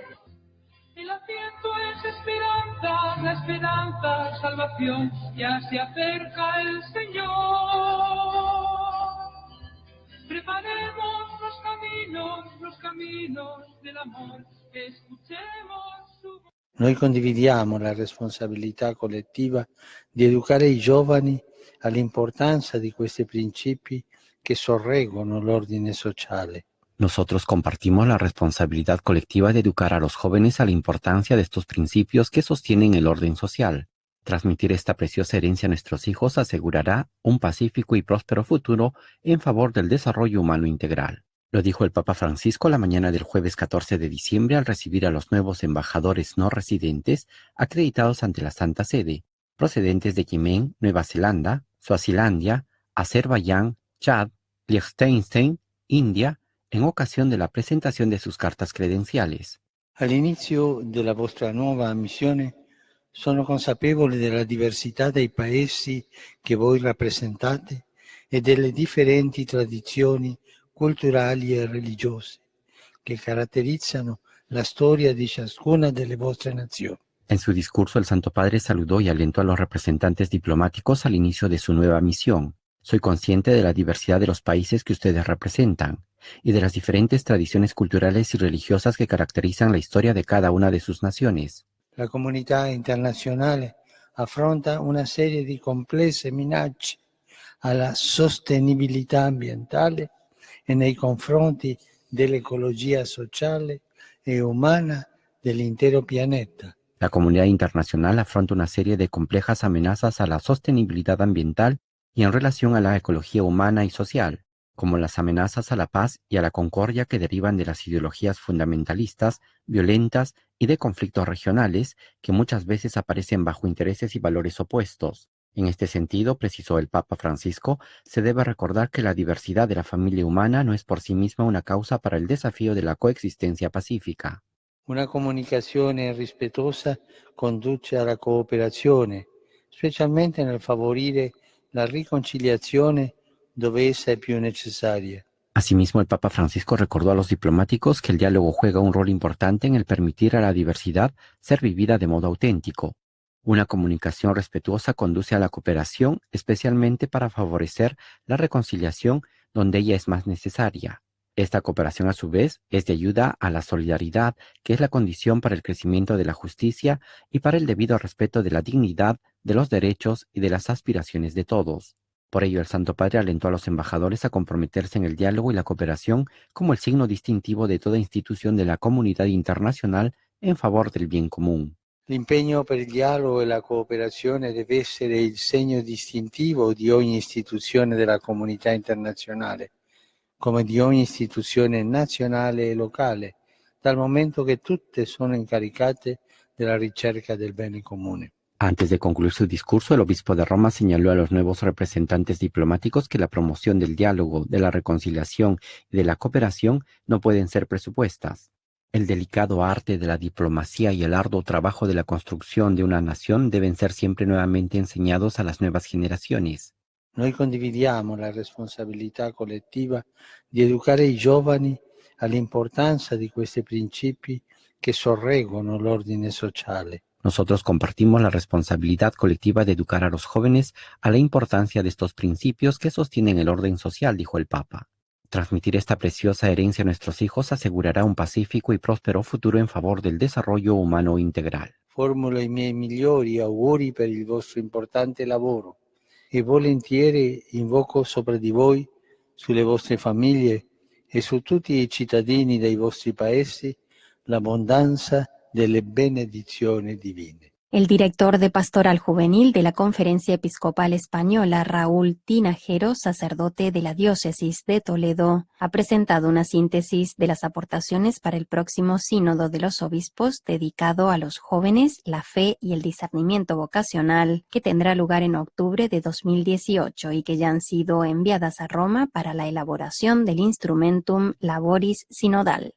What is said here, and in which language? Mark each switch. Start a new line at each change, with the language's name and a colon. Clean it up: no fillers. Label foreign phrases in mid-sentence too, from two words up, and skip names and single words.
Spanish: El Adviento es esperanza, la esperanza, salvación, ya se acerca el Señor. Preparemos los caminos del amor, escuchemos su voz.
Italian: Noi condividiamo la responsabilità collettiva di educare i giovani all'importanza di questi principi che sorreggono l'ordine sociale.
Spanish: Nosotros compartimos la responsabilidad colectiva de educar a los jóvenes a la importancia de estos principios que sostienen el orden social. Transmitir esta preciosa herencia a nuestros hijos asegurará un pacífico y próspero futuro en favor del desarrollo humano integral. Lo dijo el Papa Francisco la mañana del jueves 14 de diciembre al recibir a los nuevos embajadores no residentes acreditados ante la Santa Sede, procedentes de Yemen, Nueva Zelanda, Suazilandia, Azerbaiyán, Chad, Liechtenstein, India, en ocasión de la presentación de sus cartas credenciales.
Italian: All'inizio della vostra nuova missione sono consapevole della diversità dei paesi che voi rappresentate e delle differenti tradizioni culturali e religiose che caratterizzano la storia di ciascuna delle vostre nazioni.
Spanish: En su discurso, el Santo Padre saludó y alentó a los representantes diplomáticos al inicio de su nueva misión. Soy consciente de la diversidad de los países que ustedes representan y de las diferentes tradiciones culturales y religiosas que caracterizan la historia de cada una de sus naciones.
Italian: La comunità internazionale affronta una serie di complesse minacce alla sostenibilità ambientale e nei confronti dell'ecologia sociale e umana dell'intero pianeta.
Spanish: La comunidad internacional afronta una serie de complejas amenazas a la sostenibilidad ambiental y en relación a la ecología humana y social, como las amenazas a la paz y a la concordia que derivan de las ideologías fundamentalistas, violentas y de conflictos regionales que muchas veces aparecen bajo intereses y valores opuestos. En este sentido, precisó el Papa Francisco, se debe recordar que la diversidad de la familia humana no es por sí misma una causa para el desafío de la coexistencia pacífica.
Italian: Una comunicazione rispettosa conduce alla cooperazione, specialmente nel favorire la riconciliazione dove essa è più necessaria.
Spanish: Asimismo, el Papa Francisco recordó a los diplomáticos que el diálogo juega un rol importante en el permitir a la diversidad ser vivida de modo auténtico. Una comunicación respetuosa conduce a la cooperación, especialmente para favorecer la reconciliación donde ella es más necesaria. Esta cooperación, a su vez, es de ayuda a la solidaridad, que es la condición para el crecimiento de la justicia y para el debido respeto de la dignidad, de los derechos y de las aspiraciones de todos. Por ello, el Santo Padre alentó a los embajadores a comprometerse en el diálogo y la cooperación como el signo distintivo de toda institución de la comunidad internacional en favor del bien común.
Italian: L'impegno per il dialogo e la cooperazione deve essere il segno distintivo di ogni istituzione della comunità internazionale, come di ogni istituzione nazionale e locale, dal momento che tutte sono incaricate della ricerca del bene comune.
Spanish: Antes de concluir su discurso, el obispo de Roma señaló a los nuevos representantes diplomáticos que la promoción del diálogo, de la reconciliación y de la cooperación no pueden ser presupuestas. El delicado arte de la diplomacia y el arduo trabajo de la construcción de una nación deben ser siempre nuevamente enseñados a las nuevas generaciones.
Italian: Noi condividiamo la responsabilità collettiva di educare i giovani all'importanza di questi principi che sorreggono l'ordine sociale.
Spanish: Nosotros compartimos la responsabilidad colectiva de educar a los jóvenes a la importancia de estos principios que sostienen el orden social, dijo el Papa. Transmitir esta preciosa herencia a nuestros hijos asegurará un pacífico y próspero futuro en favor del desarrollo humano integral.
Italian: Formulo i miei migliori auguri per il vostro importante lavoro e volentieri invoco sopra di voi, sulle vostre famiglie e su tutti i cittadini dei vostri paesi l'abbondanza delle benedizioni divine.
Spanish: El director de Pastoral Juvenil de la Conferencia Episcopal Española, Raúl Tinajero, sacerdote de la Diócesis de Toledo, ha presentado una síntesis de las aportaciones para el próximo Sínodo de los Obispos dedicado a los jóvenes, la fe y el discernimiento vocacional, que tendrá lugar en octubre de 2018 y que ya han sido enviadas a Roma para la elaboración del Instrumentum Laboris Sinodal.